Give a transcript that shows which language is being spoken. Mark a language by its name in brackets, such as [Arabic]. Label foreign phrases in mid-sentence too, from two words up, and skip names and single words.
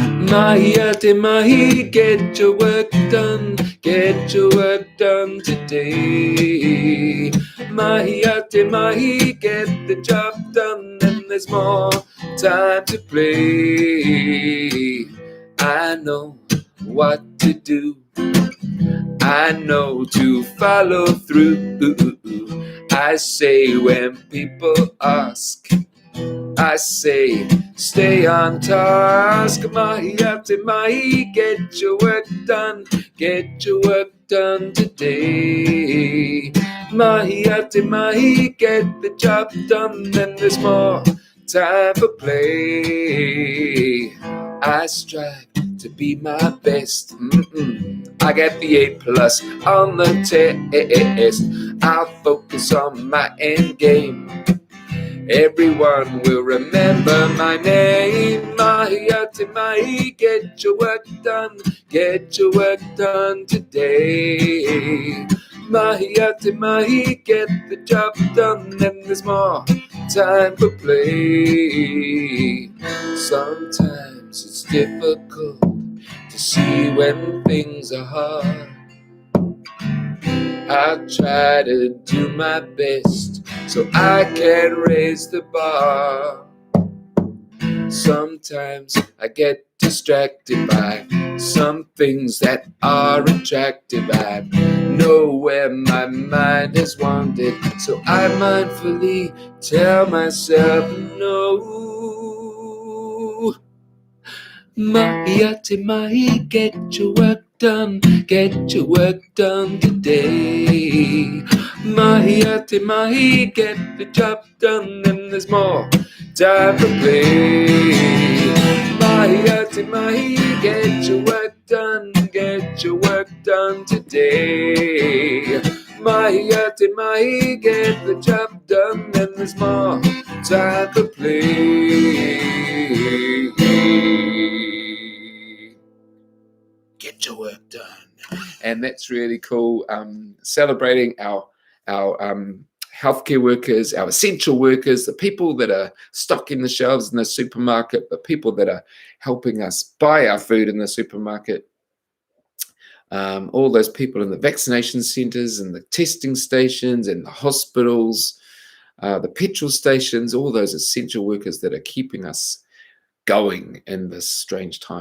[Māori] Mahia te mahi, [English] get your work done, get your work done today. [Māori] Mahia te mahi, [English] get the job done, and there's more time to play. I know what to do, I know to follow through. I say when people ask, I say, stay on task. [Māori] Mahia te mahi, [English] get your work done, get your work done today. [Māori] Mahia te mahi, [English] get the job done, and there's more time for play. I strive to be my best. I get the A+ on the test. I'll focus on my end game. Everyone will remember my name. [Māori] Mahia te mahi, [English] get your work done, get your work done today. [Māori] Mahia te mahi, [English] get the job done, and there's more time for play. Sometimes it's difficult to see when things are hard. I try to do my best so I can raise the bar. Sometimes I get distracted by some things that are attractive. I know where my mind has wandered, so I mindfully tell myself no. [Māori] Mahia te mahi, [English] get your work done, get your work done today. [Māori] Mahia te mahi, [English] get the job done, and there's more time for play. [Māori] Mahia te mahi, [English] get your work done, get your work done today. [Māori] Mahia te mahi, [English] get the job done, and there's more time for play. Get your work done. And that's really cool. Celebrating our healthcare workers, our essential workers, the people that are stocking the shelves in the supermarket, the people that are helping us buy our food in the supermarket, all those people in the vaccination centres and the testing stations and the hospitals, the petrol stations, all those essential workers that are keeping us going in this strange time.